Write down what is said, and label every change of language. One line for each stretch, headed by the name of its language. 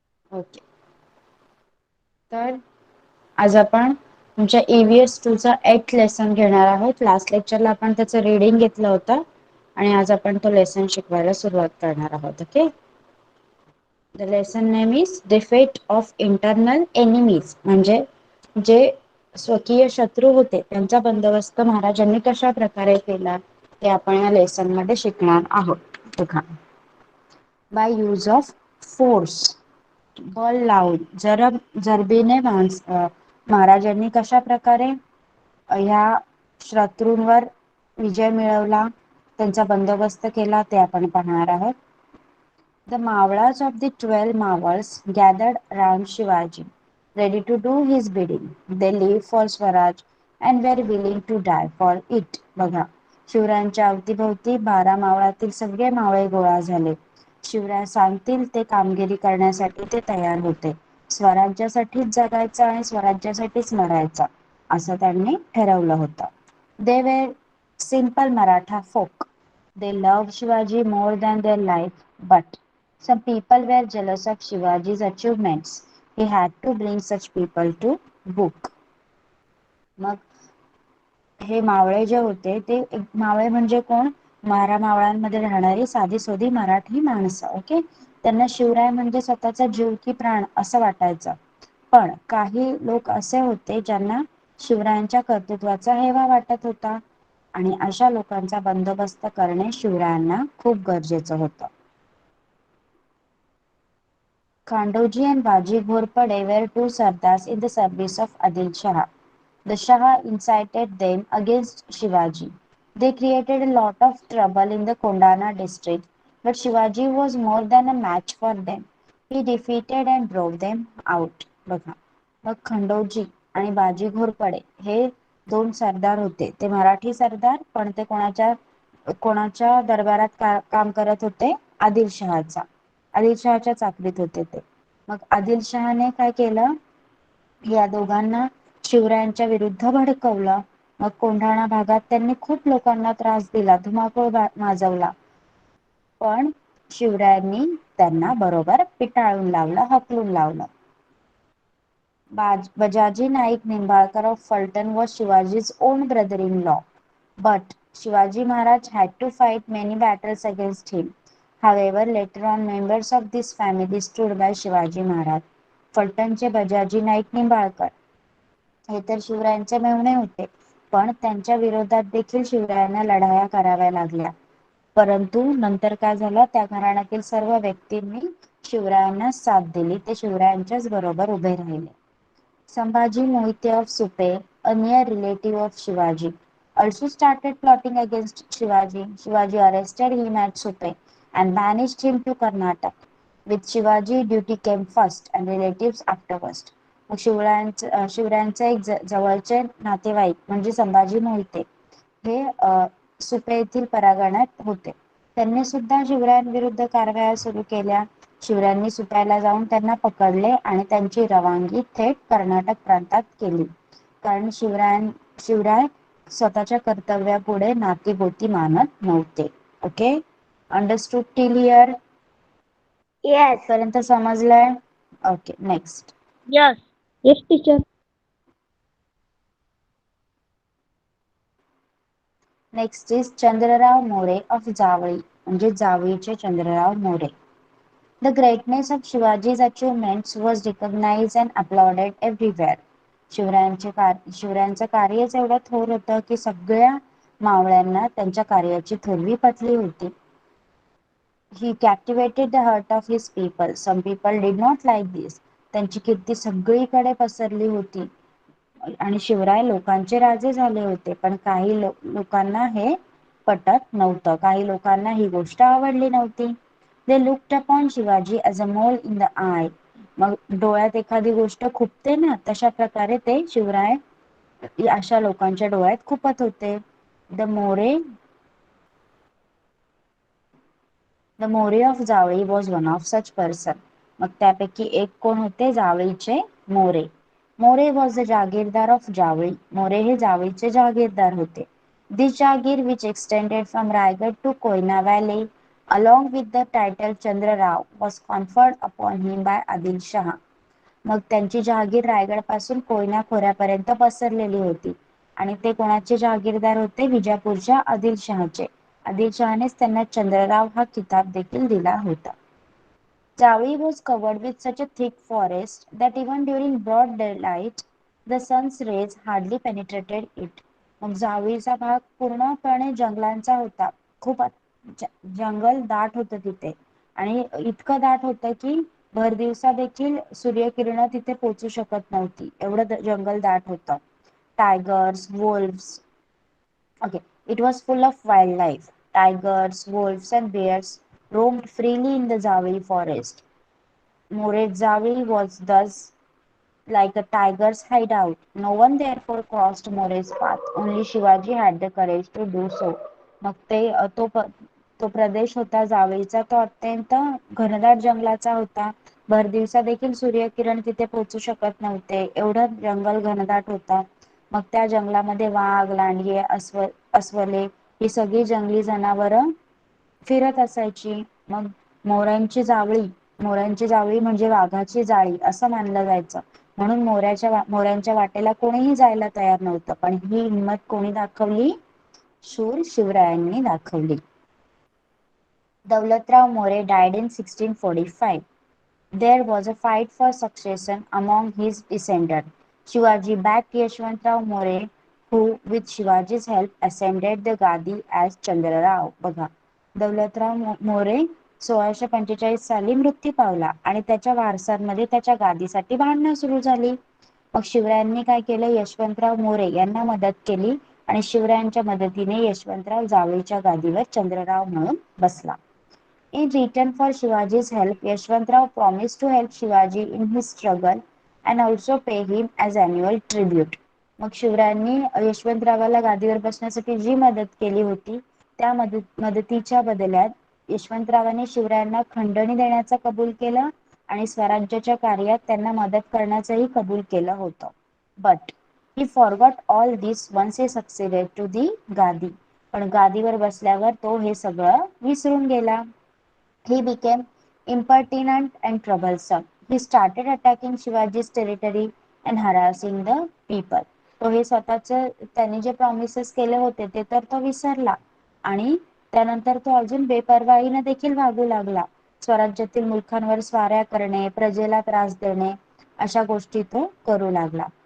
Marathi: Okay. तर आज आपण तुमच्या EVS 2 चा 8th लेसन घेणार आहोत. लास्ट लेक्चरला आपण त्याचं रीडिंग घेतलं होतं आणि आज आपण तो लेसन शिकवायला सुरुवात करणार आहोत. Okay.
English: The lesson name is defeat of internal enemies.
Marathi: म्हणजे जे स्वकीय शत्रू होते त्यांचा बंदोबस्त महाराजांनी कशा प्रकारे केला ते आपण या लेसन मध्ये शिकणार आहोत. बघा.
English: By use of force.
Marathi: बल लावून जरबीने महाराजांनी कशा प्रकारे ह्या शत्रूंवर विजय मिळवला, त्यांचा बंदोबस्त केला ते आपण पाहणार आहोत.
English: The Mavlas of the 12 Mavals gathered round Shivaji, ready to do his bidding. They lived for Swaraj and were willing to die for it.
Marathi: बघा. शिवरायांच्या अवतीभोवती 12 मावळातील सगळे मावळे गोळा झाले. शिवराय सांगतील ते कामगिरी करण्यासाठी ते तयार होते. स्वराज्यासाठीच जगायचं आणि स्वराज्यासाठीच मरायचं असं त्यांनी ठरवलं होतं.
English: They were simple Maratha folk. They loved Shivaji more than their life, but some people were jealous of Shivaji's achievements. He had to bring such people to book.
Marathi: मग हे मावळे जे होते ते मावळे म्हणजे कोण? मावळांमध्ये राहणारी साधी सोधी मराठी माणसं. ओके. त्यांना शिवराय म्हणजे स्वतःचा जीव की प्राण असं वाटायचं. पण काही लोक असे होते ज्यांना शिवरायांच्या कर्तृत्वाचा हेवा वाटत होता आणि अशा लोकांचा बंदोबस्त करणे शिवरायांना खूप गरजेचं होतं.
English: Khandoji and Baji Ghorpade were two sardars in the service of Adil Shah. The Shah incited them against Shivaji. They created a lot of trouble in the Kondana district, but Shivaji was more than a match for them. He defeated and drove them out.
Marathi: बघा. मग खंडोजी आणि बाजी घोरपडे हे दोन सरदार होते. ते मराठी सरदार, पण ते कोणाच्या दरबारात काम करत होते? आदिलशहाचा. आदिलशहाच्या चाकरीत होते ते. मग आदिलशहाने काय केलं? या दोघांना शिवरायांच्या विरुद्ध भडकवलं. मग कोंढाणा भागात त्यांनी खूप लोकांना त्रास दिला, धुमाकूळ माजवला. पण शिवरायांनी त्यांना बरोबर पिटाळून लावलं, हकलून लावलं.
English: Bajaji Naik Nimbalkar of Fulton was Shivaji's own brother-in-law, but Shivaji Maharaj had to fight many battles against him. However, later on members of this family stood by Shivaji Maharaj.
Marathi: फलटणचे बजाजी नाईक निंबाळकर हे तर शिवरायांचे मेहुणे होते, पण त्यांच्या विरोधात देखील शिवरायांना लढाया कराव्या लागल्या. परंतु नंतर काय झालं? त्या घराण्यातील सर्व व्यक्तींनी शिवरायांना साथ दिली. ते शिवरायांच्याच बरोबर उभे राहिले.
English: Sambhaji Mohite of Supe, a near relative of Shivaji, also started plotting against Shivaji. Shivaji arrested him at Supe and banished him to Karnataka. With Shivaji, duty came first and relatives afterwards.
Marathi: शिवरायांचे एक जवळचे नातेवाईक म्हणजे संभाजी मोहिते हे सुपे येथील परागणात होते. त्यांनी सुद्धा शिवरायांविरुद्ध कारवाया सुरू केल्या. शिवरायांनी सुप्याला जाऊन त्यांना पकडले आणि त्यांची रवानगी थेट कर्नाटक प्रांतात केली. कारण शिवराय स्वतःच्या कर्तव्यापुढे नातीगोती मानत नव्हते.
English: Okay. Understood till here? Yes.
Marathi: पर्यंत समजलंय? Okay. Next.
English: Yes. Yes, teacher. Next is Chandrarao More of Javali
Marathi: म्हणजे जावळीचे Chandrarao More.
English: The greatness of Shivaji's achievements was recognized and applauded everywhere.
Marathi: शिवरायांचं कार्यच एवढं थोर होतं की सगळ्या मावळ्यांना त्यांच्या कार्याची थोरवी पटली होती.
English: He captivated the heart of his people. Some people did not like this.
Marathi: त्यांची कीर्ती सगळीकडे पसरली होती आणि शिवराय लोकांचे राजे झाले होते. पण काही लोकांना हे पटत नव्हतं. काही लोकांना ही गोष्ट आवडली नव्हती.
English: They looked upon Shivaji as a mole in the eye.
Marathi: मग डोळ्यात एखादी गोष्ट खुपते ना, तशा प्रकारे ते शिवराय अशा लोकांच्या डोळ्यात खुपत होते.
English: The More of Zawadi was one of such person.
Marathi: मग त्यापैकी एक कोण होते, जावळीचे More.
English: More was the jagirdar of Javali.
Marathi: More हे जावळीचे जागीरदार होते.
English: This jagir which extended from Raigad to Koyna valley along with the title Chandrarao was conferred upon him by Adil Shah.
Marathi: मग त्यांची जहागीर रायगड पासून कोयना खोऱ्यापर्यंत पसरलेली होती आणि ते कोणाचे जहागीरदार होते, विजापूरच्या आदिलशहाचे. आदिलशहानेच त्यांना चंद्रराव हा किताब देखील दिला होता.
English: Javali was covered with such a thick forest that even during broad daylight the sun's rays hardly penetrated it.
Marathi: मग जावळीचा भाग पूर्णपणे जंगलांचा होता. खूप जंगल दाट होतं तिथे आणि इतकं दाट होतं की भर दिवसा देखील सूर्यकिरण तिथे पोहोचू शकत नव्हती, एवढं जंगल दाट होतं.
English: Tigers, wolves, okay, it was full of wildlife. Tigers, wolves and bears roamed freely in the Zavali forest. Mored Zavali was thus like a tiger's hideout. No one therefore crossed More's path. Only Shivaji had the courage to do so.
Marathi: मग तो प्रदेश होता जावळीचा, तो अत्यंत घनदाट जंगलाचा होता. भर दिवसा देखील सूर्यकिरण तिथे पोहोचू शकत नव्हते, एवढं जंगल घनदाट होता. मग त्या जंगलामध्ये वाघ, लांडगे, अस्वले ही सगळी जंगली जनावरं फिरत असायची. मग मोरांची जावळी म्हणजे वाघाची जाळी असं मानलं जायचं. म्हणून मोऱ्यांच्या वाटेला कोणीही जायला तयार नव्हतं. पण ही हिंमत कोणी दाखवली? शूर शिवरायांनी दाखवली.
English: Daulatrao More died in 1645. There was a fight for succession among his descendants. Shivaji backed Yashwantrao More, who, with Shivaji's help, ascended the Gadi as Chandrarao.
Marathi: बघा, दौलतराव मोरे 1645 साली मृत्यू पावला आणि त्याच्या वारसांमध्ये त्याच्या गादीसाठी भांडणं सुरू झाली. मग शिवरायांनी काय केलं? यशवंतराव मोरे यांना मदत केली आणि शिवरायांच्या मदतीने यशवंतराव जावळीच्या गादीवर चंद्रराव म्हणून बसला.
English: In return for Shivaji's help, Yashwantrao promised to help Shivaji in his struggle and also pay him as annual tribute.
Marathi: मग शिवरायांनी यशवंतरावाला गादीवर बसण्यासाठी जी मदत केली होती त्या मदतीच्या बदल्यात यशवंतरावांनी शिवरायांना खंडणी देण्याचं कबूल केलं आणि स्वराज्याच्या कार्यात त्यांना मदत करण्याचंही कबूल केलं होतं.
English: But he forgot all this once he succeeded to the gadi.
Marathi: पण गादीवर बसल्यावर तो हे सगळं विसरून गेला.
English: He became impertinent and troublesome. He started attacking Shivaji's territory and harassing the people.
Marathi: तो हे त्यांनी जे प्रॉमिसेस केले होते ते तर तो विसरला आणि त्यानंतर तो अजून बेपर्वाईने देखील वागू लागला. स्वराज्यातील मुलखांवर स्वाऱ्या करणे, प्रजेला त्रास देणे अशा गोष्टी तो करू लागला.